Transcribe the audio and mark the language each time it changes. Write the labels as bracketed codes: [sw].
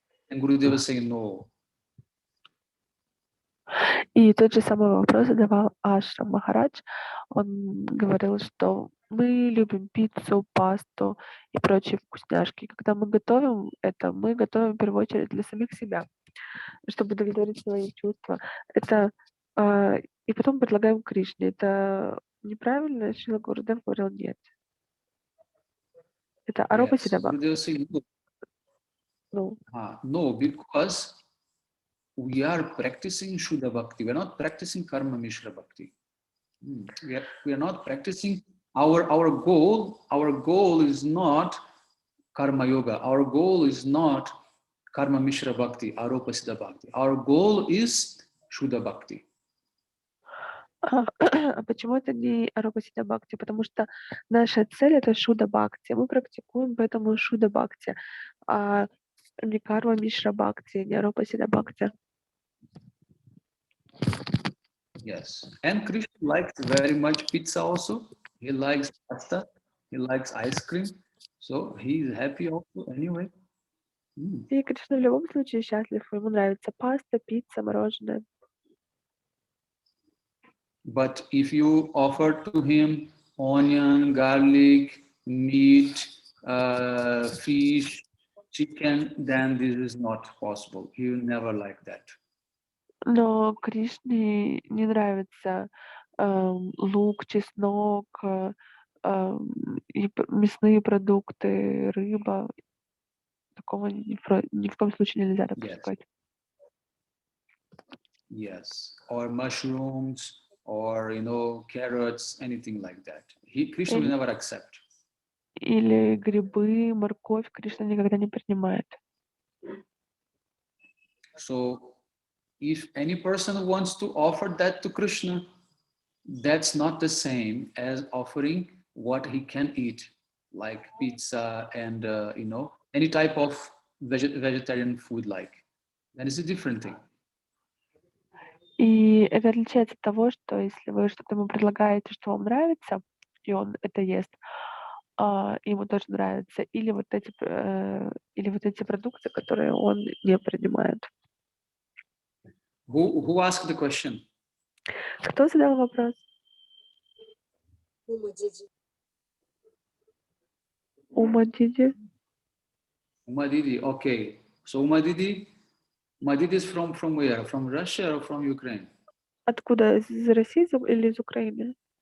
[en] And Gurudev was saying, no. [ru] И тот же самый вопрос задавал Ашрам Махарадж. Он говорил, что мы любим пиццу, пасту и прочие вкусняшки. Когда мы готовим это, мы готовим в первую очередь для самих себя, чтобы удовлетворить свои чувства. Это и потом предлагаем Кришне. Это неправильно? Шрила Гурудев говорил нет. Это Арупа Сиддха. [en] No, because we are practicing Shuddha Bhakti. We are not practicing Karma Mishra Bhakti. We are not practicing our goal is not Karma Yoga. Our goal is not Karma Mishra Bhakti, Aropa Siddha Bhakti. Our goal is Shuddha Bhakti. [ru] Почему это не Арупа Сиддха Бхакти? Потому что наша цель — это Шудда Бхакти. Мы практикуем поэтому Шудда Бхакти, а не Карма Мишра Бхакти, не Арупа Сиддха Бхакти. [en] Yes, and Krishna likes very much pizza also. He likes pasta. He likes ice cream. So he is happy also anyway. [ru] И Кришна в любом случае счастлив. Ему нравится паста, пицца, мороженое. [en] But if you offer to him onion, garlic, meat, fish, chicken, then this is not possible. He will never like that. [ru] Но Кришне не нравится лук, чеснок, и мясные продукты, рыба. Такого ни в коем случае нельзя допускать. [en] Yes, or mushrooms, or carrots, anything like that. Krishna will never accept. [ru] Или грибы, морковь Кришна никогда не принимает. [en] So, if any person wants to offer that to Krishna, that's not the same as offering what he can eat, like pizza and any type of vegetarian food like. That is a different thing. [ru] И это отличается от того, что если вы что-то ему предлагаете, что вам нравится, и он это ест, ему тоже нравится, или вот эти продукты, которые он не принимает. [en] Who asked the question? [ru] Кто задал вопрос? Ума Диди. [en] Uma Didi, okay. So Uma Didi is from where? From Russia or from Ukraine? [ru] Откуда? Из России или из Украины?